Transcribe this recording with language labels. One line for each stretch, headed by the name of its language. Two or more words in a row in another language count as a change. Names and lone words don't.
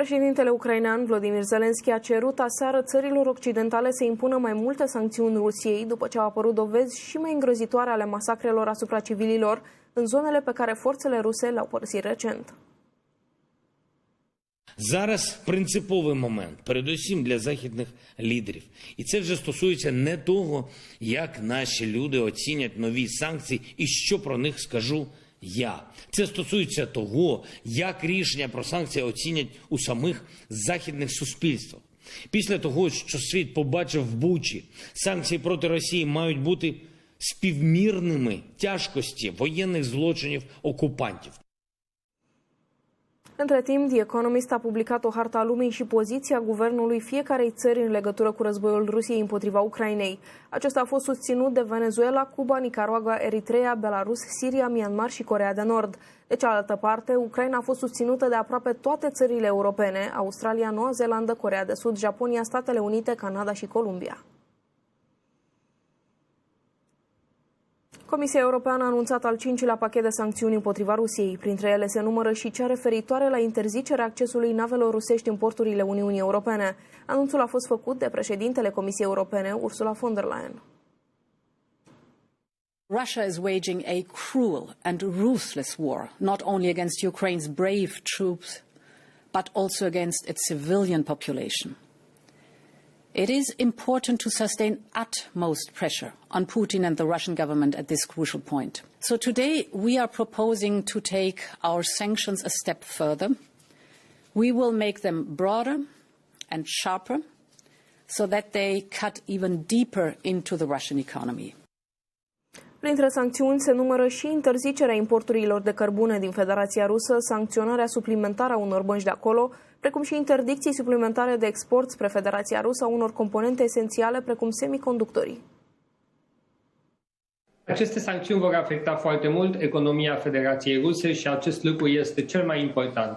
Romanian: Președintele ucrainean Volodymyr Zelenski a cerut aseară țărilor occidentale să impună mai multe sancțiuni Rusiei după ce au apărut dovezi și mai îngrozitoare ale masacrelor asupra civililor în zonele pe care forțele ruse le-au părăsit recent.
Ukrainian: Зараз принциповий момент, передусім для західних лідерів. І це вже стосується не того, як наші люди оцінять нові санкції і що про них скажу я. Це стосується того, як рішення про санкції оцінять у самих західних суспільствах. Після того, що світ побачив в Бучі, санкції проти Росії мають бути співмірними тяжкості воєнних злочинів окупантів.
Romanian: Între timp, The Economist a publicat o hartă a lumii și poziția guvernului fiecarei țări în legătură cu războiul Rusiei împotriva Ucrainei. Acesta a fost susținut de Venezuela, Cuba, Nicaragua, Eritrea, Belarus, Siria, Myanmar și Coreea de Nord. De cealaltă parte, Ucraina a fost susținută de aproape toate țările europene, Australia, Noua Zeelandă, Coreea de Sud, Japonia, Statele Unite, Canada și Columbia. Comisia Europeană a anunțat al 5-lea pachet de sancțiuni împotriva Rusiei. Printre ele se numără și cea referitoare la interzicerea accesului navelor rusești în porturile Uniunii Europene. Anunțul a fost făcut de președintele Comisiei Europene, Ursula von der Leyen.
English: Russia is waging a cruel and ruthless war, not only against Ukraine's brave troops, but also against its civilian population. It is important to sustain utmost pressure on Putin and the Russian government at this crucial point. So today we are proposing to take our sanctions a step further. We will make them broader and sharper so that they cut even deeper into the Russian economy.
Romanian: Printre sancțiuni se numără și interzicerea importurilor de cărbune din Federația Rusă, sancționarea suplimentară a unor bănci de acolo, precum și interdicții suplimentare de export spre Federația Rusă a unor componente esențiale, precum semiconductorii. Aceste sancțiuni vor afecta foarte mult economia Federației Ruse și acest lucru este cel mai important.